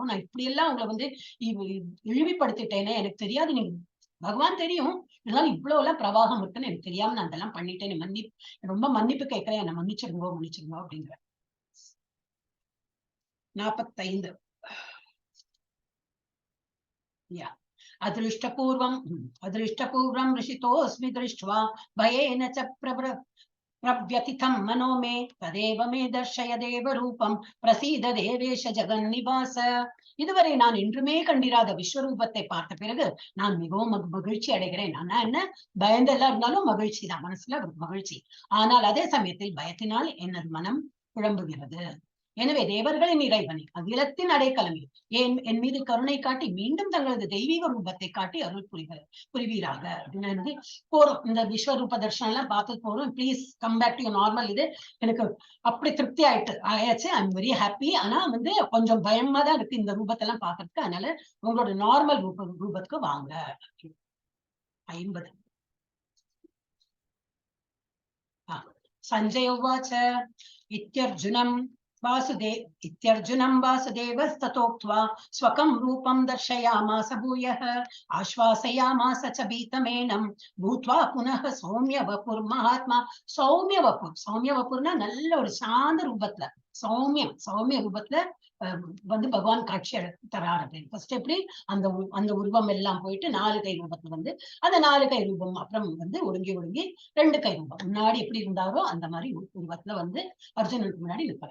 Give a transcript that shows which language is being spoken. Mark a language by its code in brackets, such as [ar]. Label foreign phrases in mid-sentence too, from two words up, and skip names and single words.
[ta] நான் இப்படி எல்லாம் உங்களை வந்து இழிவுபடுத்திட்டேனே, எனக்கு தெரியாது, நீங்க பகவான் தெரியும், இருந்தாலும் இவ்வளவு எல்லாம் பிரவாகம் இருக்குன்னு எனக்கு தெரியாம நான் அதெல்லாம் பண்ணிட்டேன், ரொம்ப மன்னிப்பு கேட்கிறேன், என்ன மன்னிச்சிருங்கோ மன்னிச்சிருங்கோ அப்படிங்கிற. [sa] 45 अदृष्टपूर्वं हृषितोऽस्मि दृष्ट्वा भयेन च प्रव्यतिथं मनो मे तदेव मे दर्शय देव रूपम प्रसीद देवेश जगन्निवास. [ta] இதுவரை நான் என்றுமே கண்டிராத விஸ்வரூபத்தை பார்த்த பிறகு நான் மிகவும் மகிழ்ச்சி அடைகிறேன். ஆனா என்ன, பயந்தெல்லாம் இருந்தாலும் மகிழ்ச்சி தான், மனசுல மகிழ்ச்சி. ஆனால் அதே சமயத்தில் பயத்தினால் எனது மனம் குழம்புகிறது. எனவே தேவர்களின் இறைவனை, அகிலத்தின் அடைக்கலமே, என் மீது கருணை காட்டி மீண்டும் தங்களது தெய்வீக ரூபத்தை காட்டி அருள் புரிவீராக அப்படின்னு போறோம். இந்த விஸ்வரூப தர்ஷனம் எல்லாம் பார்த்து போறோம். [en] please come back to your normal. [ta] இது எனக்கு அப்படி திருப்தி ஆயாச்சு. [en] I am very happy. [ta] ஆனா வந்து கொஞ்சம் பயமா தான் இருக்கு இந்த ரூபத்தெல்லாம் பாக்குறதுக்கு. அதனால உங்களோட நார்மல் ரூபத்துக்கு வாங்க. [sa] 50 सञ्जय उवाच इत्यर्जुनं वासुदेवस्ततोक्त्वा स्वकं रूपं दर्शयामास भूयः आश्वासयामास च भीतमेनं भूत्वा पुनः सौम्य वपुर महात्मा. [ta] சௌமிய வப்புர்னா நல்ல ஒரு சாந்த ரூபத்துல, சௌமிய ரூபத்துல வந்து பகவான் காட்சி தரார் அப்படின்னு. ஃபர்ஸ்ட் எப்படி அந்த உருவம் எல்லாம் போயிட்டு 4 கை ரூபத்துல வந்து அந்த 4 கை ரூபம் அப்புறம் வந்து ஒடுங்கி 2 கை ரூபம், முன்னாடி எப்படி இருந்தாரோ அந்த மாதிரி உருவத்துல வந்து அர்ஜுனனுக்கு முன்னாடி நிற்பார்.